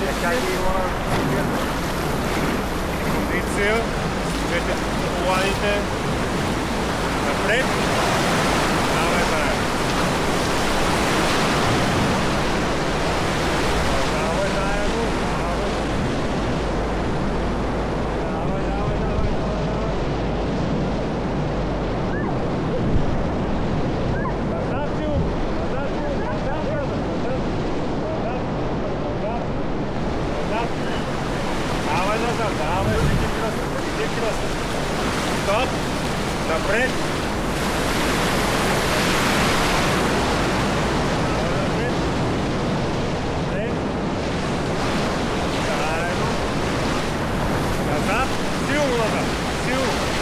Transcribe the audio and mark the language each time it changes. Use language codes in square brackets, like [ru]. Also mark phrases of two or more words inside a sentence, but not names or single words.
[bg] Как ги има? Позиция. Служете коланите. Напред. Давай заедно. Давай заедно. Давай, давай, давай, давай. Назад, Сил. Назад, Сил. Назад, назад. Назад. Назад. Давай назад, давай, иди кръст. Стоп, напред. Давай напред. Напред. Заедно. Назад, силно назад, силно.